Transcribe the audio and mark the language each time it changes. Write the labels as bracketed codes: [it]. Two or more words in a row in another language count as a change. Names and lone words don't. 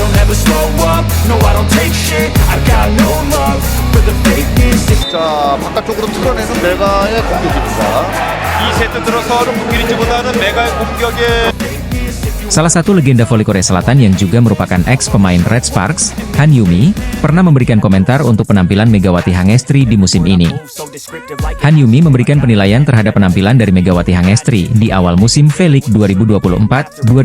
[en] never slow up, no I don't take shit, I got no love for the fakeness. [ko] 자, 바깥쪽으로 틀어내는 메가의 공격입니다. 2세트 들어서는 무기리즈보다는 메가의 공격에 [id] Salah satu legenda voli Korea Selatan yang juga merupakan ex pemain Red Sparks, Han Yumi, pernah memberikan komentar untuk penampilan Megawati Hangestri di musim ini. Han Yumi memberikan penilaian terhadap penampilan dari Megawati Hangestri di awal musim V-League 2024-2025.